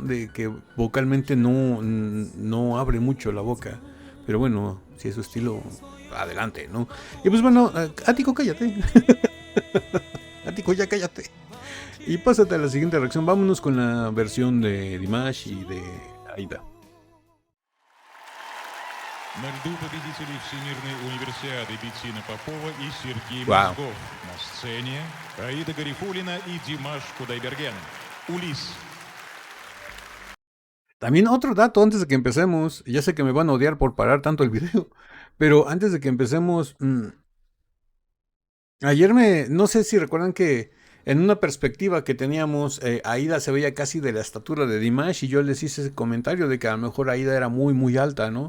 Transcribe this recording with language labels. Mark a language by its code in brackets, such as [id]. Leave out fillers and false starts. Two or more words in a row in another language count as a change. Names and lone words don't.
[es] De que vocalmente no abre mucho la boca. Pero bueno, si es su estilo, adelante, ¿no? Y pues bueno, Ático, cállate. Ático, ya cállate. Y pásate a la siguiente reacción. Vámonos con la versión de Dimash y de Aida. [ru] На льду победителей Всемирной универсиады Беттина Попова и Сергей Вау. Мозгов. На сцене Аида Гарифуллина и Димаш Кудайберген. Улис. [es] También otro dato antes de que empecemos. Ya sé que me van a odiar por parar tanto el video. Pero antes de que empecemos. Ayer no sé si recuerdan que en una perspectiva que teníamos, Aida se veía casi de la estatura de Dimash y yo les hice ese comentario de que a lo mejor Aida era muy muy alta, ¿no?